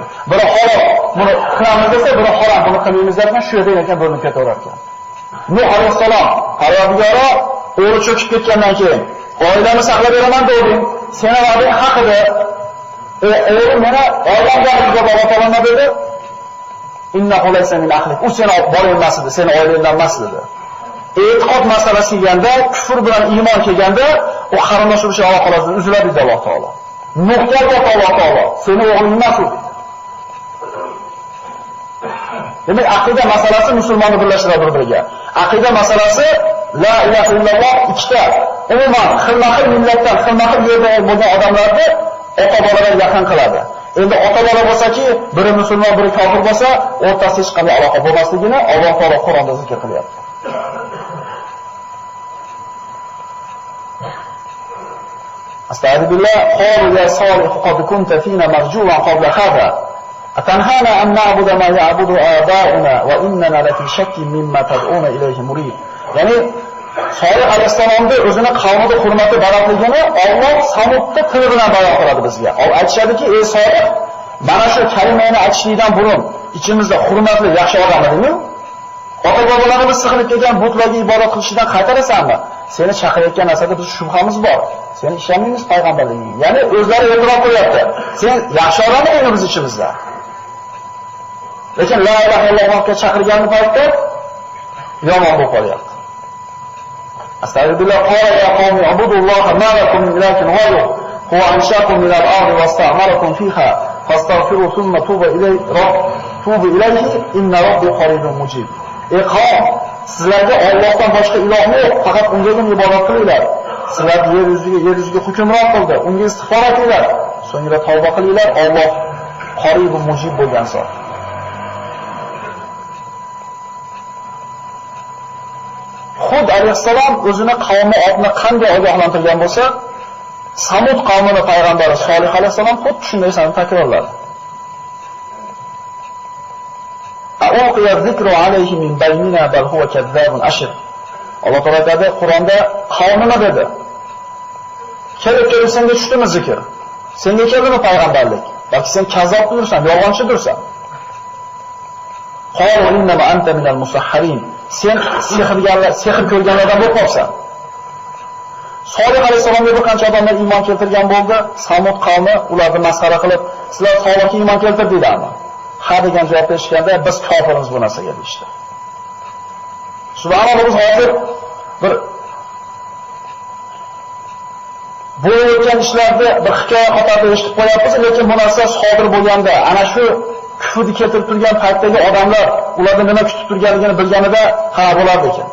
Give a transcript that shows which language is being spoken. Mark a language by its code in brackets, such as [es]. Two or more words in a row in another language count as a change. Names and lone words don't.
[uz] Biri harom buni qilamiz desa, biri harom buni qilmaymiz derkan, shu yerda ekan bo'linib ketaverar ekan. Nuh alayhissalom Parvardigoro o'g'li cho'kib ketgandan keyin oilamni saqlab beraman dedim. Seni va'dang haq edi. O'g'lim meni oilamdan Alloh taolo dedi. [ar] إنه ليس من أهلك. [uz] U seni bor emas edi, seni oilangdan emas dedi. E'tiqod masalasi kelganda, kufr bilan iymon kelganda, u qarindosh urush aloqalari uziladi dedi Alloh taolo. Nuhga Alloh taolo, seni o'g'ling emas u. Demak, aqida masalasi musulmonni birlashtiradi bir-biriga. Aqida masalasi [ar] لا إله إلا الله [uz] ikkita. Umuman xilma-xil millatdan, xilma-xil yerda bo'lgan odamlarni ota-bolalar yaqin qiladi. Endi ota-bola bo'lsa-ki, biri musulmon, biri kofir bo'lsa, o'rtasida hech qanday aloqa bo'lmasligini Alloh taolo Qur'onda zikr qilyapti. [ar] أستعاذ بالله قالوا يا صالح قد كنت فينا مرجوا قبل هذا أتنهانا أن نعبد ما يعبد آباؤنا وإننا لفي شك مما تدعون إليه مريب. [uz] Yani Solih alayhissalomni o'zini qavmida hurmati balandligini Alloh Samudda tili bilan bayon qiladi bizga. Aytishadiki, ey Solih, mana shu kalimani aytishlikdan burun ichimizda hurmatli yaxshi odam edingmi? Ota-bobolarimiz sig'inib kelgan butlarga ibodat qilishdan qaytarasanmi? Seni chaqirayotgan narsada biz shubhamiz bor. Seni ishonmaymiz payg'ambarligingga. Ya'ni o'zlari e'tirof qilyapti. Sen yaxshi odam eding biz ichimizda. Lekin [ar] لا إله إلا الله [uz] chaqirgan paytda yomon bo'lib qolyapti. [ar] أستغفر الله قال يا قوم اعبدوا الله ما لكم من إله غيره هو أنشأكم من الأرض واستعمركم فيها فاستغفروا ثم توبوا إليه إن ربي قريب مجيب. [uz] Ey qavm, sizlarga Allohdan boshqa iloh yo'q, faqat Ungagina ibodat qilinglar. Sizlar yer yuziga hukmron qildi, unga istig'for etinglar. So'ngra tavba qilinglar, Alloh qorib va mujib bo'lgan zot. Hud alayhissalom o'zini qavmi otni qanday ogohlantirgan bo'lsa, Samud qavmini payg'ambari Solih alayhissalom xuddi shunday narsani takrorladi. [ar] أألقي الذكر عليه من بيننا بل هو كذاب أشر. [uz] Alloh taolo aytadi Qur'onda qavmini dedi. Kelib senga tushdimi zikr? Senga keldimi payg'ambarlik? Balki sen kazzob bo'lursan, yolg'onchidirsan. [ar] قالوا إنما أنت من المسحرين. [uz] Sen sehr ko'rganlardan bo'lib qolsan. Solih alayhisalomga bir qancha odamlar iymon keltirgan bo'ldi. Samud qavmi ularni masxara qilib, sizlar Solihga iymon keltirdinglarmi? Ha degan javob berishganda biz kofirmiz bu narsaga deyishdi. Subhanalloh, biz hozir bir bo'layotgan ishlarni bir hikoya qatorida eshitib qo'yapmiz, lekin bu narsa sodir bo'lganda, ana shu kufrni keltirib turgan paytdagi odamlar ularni nima kutib turganligini bilganida ha bo'lardi ekan.